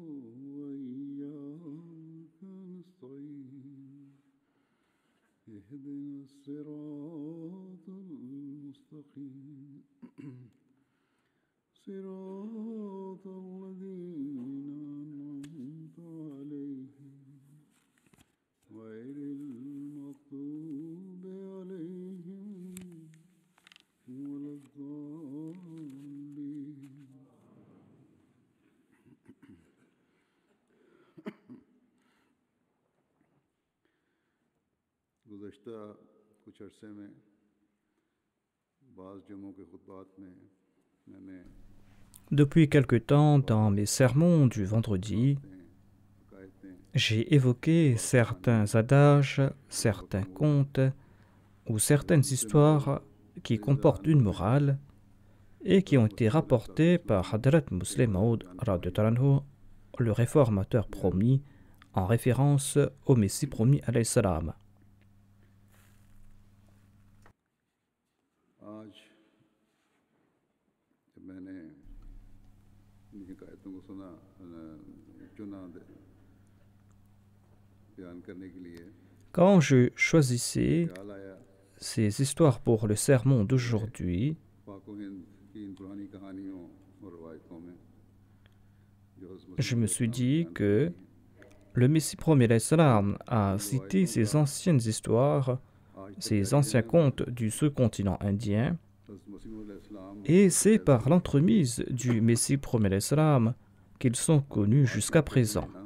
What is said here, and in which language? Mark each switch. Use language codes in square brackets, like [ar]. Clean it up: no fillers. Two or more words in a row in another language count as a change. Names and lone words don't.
[ar] وإياك نستعين اهدنا الصراط المستقيم صراط الذين أنعمت عليهم غير المغضوب عليهم ولا الضالين. [ur] گزشتہ کچھ عرصے میں بعض جمعوں کے خطبات میں میں نے [fr] Depuis quelque temps, dans mes sermons du vendredi, j'ai évoqué certains adages, certains contes ou certaines histoires qui comportent une morale et qui ont été rapportées par Hadrat Muslim Maud, le réformateur promis, en référence au Messie promis [ar] علیه السلام. [ur] آج جب میں نے ان کی کایتوں کو چنا بیان کرنے کے لیے [fr] Quand je choisissais [ur] خیال آیا [fr] ces histoires pour le sermon d'aujourd'hui, [ur] پاکو ہند کی ان پرانی کہانیوں اور روایتوں میں جو [fr] je me suis dit que le Messie promis [ar] عليه السلام [fr] a cité ces anciennes histoires, ces anciens contes du sous-continent indien, et c'est par l'entremise du Messie promis [ar] عليه السلام [fr] qu'ils sont connus jusqu'à présent.